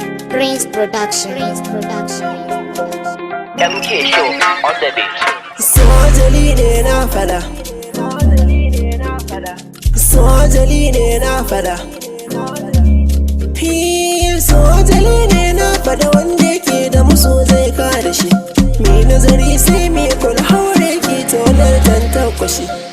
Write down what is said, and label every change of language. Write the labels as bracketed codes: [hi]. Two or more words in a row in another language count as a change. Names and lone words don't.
[en] Prince Production. Prince Production. M K Show on the beat. [ha] Sojali ne na fada. Sojali ne na fada. Hi, sojali ne na fada wanda yake da musu zai kada shi. Mi nazari sai mi kula haure ki tonar tantakwashi.